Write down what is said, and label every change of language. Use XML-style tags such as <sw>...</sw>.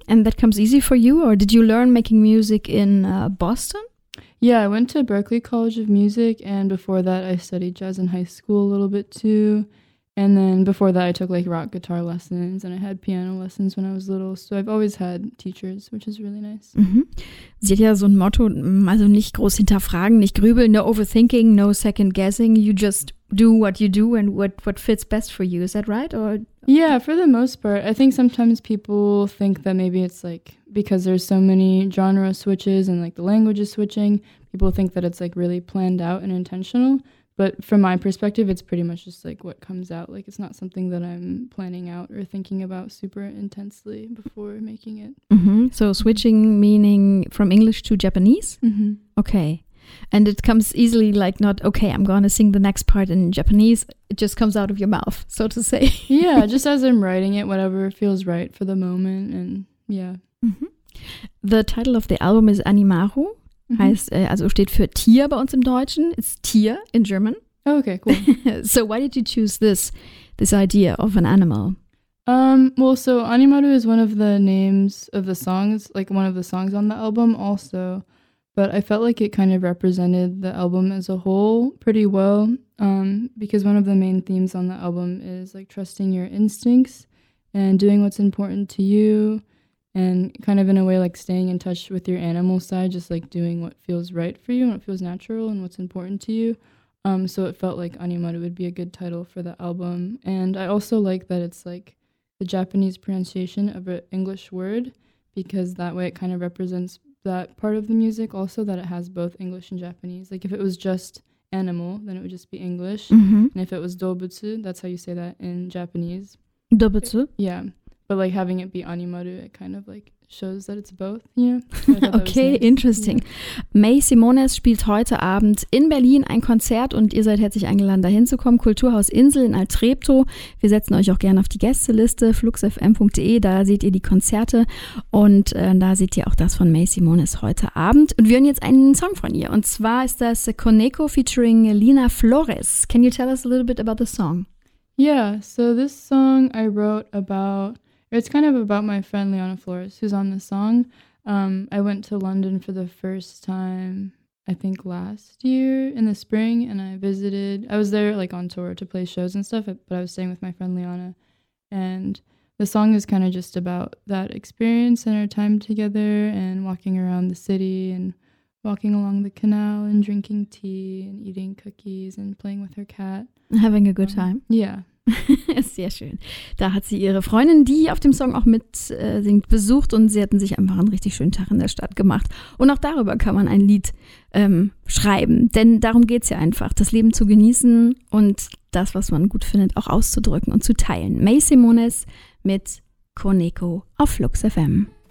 <en>And that comes easy for you or did you learn making music in Boston? Yeah, I went to Berklee College of Music, and before that I studied jazz in high school a little bit too. And then before that I took like rock guitar lessons, and I had piano lessons when I was little. So I've always had teachers, which is really nice. Mhm.</en> <de>Sie hat ja so ein Motto, also nicht groß hinterfragen, nicht grübeln,</de> <en>no overthinking, no second guessing. You just do what you do and what fits best for you. Is that right? Or yeah, for the most part. I think sometimes people think that maybe it's like, because there's so many genre switches and like the language is switching, people think that it's like really planned out and intentional. But from my perspective, it's pretty much just like what comes out. Like it's not something that I'm planning out or thinking about super intensely before making it. Mm-hmm. So switching meaning from English to Japanese? Mm-hmm. Okay. And it comes easily like not, okay, I'm going to sing the next part in Japanese. It just comes out of your mouth, so to say. Yeah, just as I'm writing it, whatever feels right for the moment. And yeah. Mm-hmm. The title of the album is Animaru, mm-hmm.</en> <de>heißt, also steht für Tier bei uns im Deutschen.</de> <en>It's Tier in German. Okay, cool. So why did you choose this idea of an animal? Well, so Animaru is one of the names of the songs, like one of the songs on the album also. But I felt like it kind of represented the album as a whole pretty well, because one of the main themes on the album is like trusting your instincts and doing what's important to you. And kind of in a way, like staying in touch with your animal side, just like doing what feels right for you and what feels natural and what's important to you. So it felt like Animaru would be a good title for the album. And I also like that it's like the Japanese pronunciation of an English word, because that way it kind of represents that part of the music also, that it has both English and Japanese. Like if it was just animal, then it would just be English. Mm-hmm. And if it was dobutsu, that's how you say that in Japanese. Dobutsu? Yeah. But like having it be Animaru, it kind of like shows that it's both, you know? Okay, nice. Interesting. Yeah.</en> <de>May Simones spielt heute Abend in Berlin ein Konzert und ihr seid herzlich eingeladen, da hinzukommen. Kulturhaus Insel in Alt-Treptow. Wir setzen euch auch gerne auf die Gästeliste, fluxfm.de, da seht ihr die Konzerte und da seht ihr auch das von May Simones heute Abend. Und wir hören jetzt einen Song von ihr und zwar ist das Koneko featuring Lina Flores.</de> <en>Can you tell us a little bit about the song? Yeah, so this song I wrote about, it's kind of about my friend Leona Flores, who's on the song. I went to London for the first time, I think last year in the spring, and I was there like on tour to play shows and stuff, but I was staying with my friend Leona. And the song is kind of just about that experience and our time together and walking around the city and walking along the canal and drinking tea and eating cookies and playing with her cat. Having a good time. Yeah.</en> <de>Sehr schön. Da hat sie ihre Freundin, die auf dem Song auch mit singt, besucht und sie hatten sich einfach einen richtig schönen Tag in der Stadt gemacht. Und auch darüber kann man ein Lied schreiben, denn darum geht es ja einfach, das Leben zu genießen und das, was man gut findet, auch auszudrücken und zu teilen. May Simones mit Koneko auf Lux FM.</de>